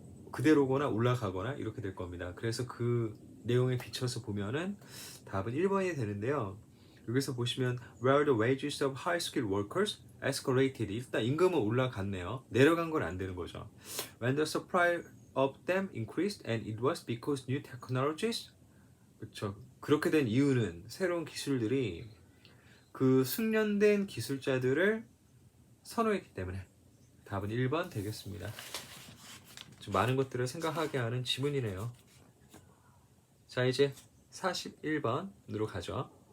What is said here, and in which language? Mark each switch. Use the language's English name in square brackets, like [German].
[Korean] 그대로거나 올라가거나 이렇게 될 겁니다. 그래서 그 내용에 비춰서 보면은 답은 1번이 되는데요. 여기서 보시면 [English] where the wages of high-skilled workers escalated. [Korean] 일단 임금은 올라갔네요. 내려간 건 안 되는 거죠. [English] When the supply of them increased and it was because new technologies. [Korean] 그렇죠. 그렇게 된 이유는 새로운 기술들이 그 숙련된 기술자들을 선호했기 때문에 답은 1번 되겠습니다. 좀 많은 것들을 생각하게 하는 지문이네요. 자, 이제 41번으로 가죠.